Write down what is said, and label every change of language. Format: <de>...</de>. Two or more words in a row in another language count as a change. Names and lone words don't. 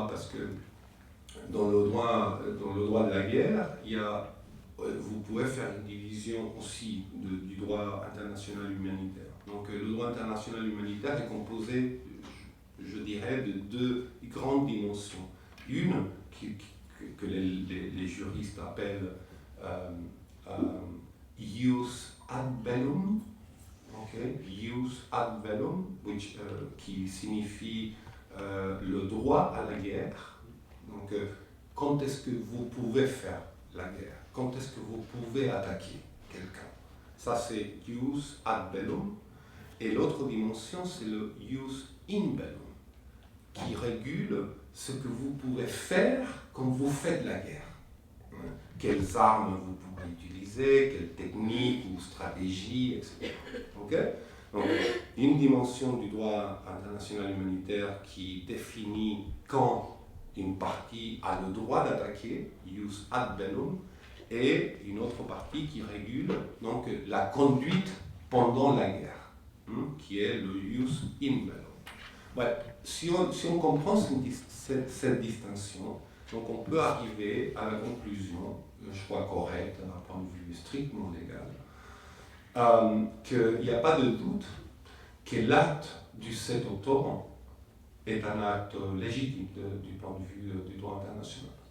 <fr>Parce que dans le droit de la guerre, vous pouvez faire une division aussi du droit international humanitaire. Donc le droit international humanitaire est composé, je dirais, de deux grandes dimensions. Une que les juristes appellent</fr> <la>ius ad bellum, ius ad bellum,</la> <fr>qui signifie le droit à la guerre. Donc, quand est-ce que vous pouvez faire la guerre? Quand est-ce que vous pouvez attaquer quelqu'un? Ça, c'est</fr> <la>ius ad bellum.</la> <fr>Et l'autre dimension, c'est le</fr> <la>ius in bellum,</la> <fr>qui régule ce que vous pouvez faire quand vous faites la guerre. Quelles armes vous pouvez utiliser, quelles techniques ou stratégies, etc. Okay? Donc, une dimension du droit international humanitaire qui définit quand une partie a le droit d'attaquer,</fr> <la>ius ad bellum,</la> <fr>et une autre partie qui régule donc la conduite pendant la guerre, qui est le</fr> <la>ius in bellum.</la> <fr>Ouais, si on comprend cette distinction, donc on peut arriver à la conclusion, je crois correcte d'un point de vue strictement légal, qu'il n'y a pas de doute que l'acte du 7 octobre est un acte légitime du point de vue du droit international.</fr>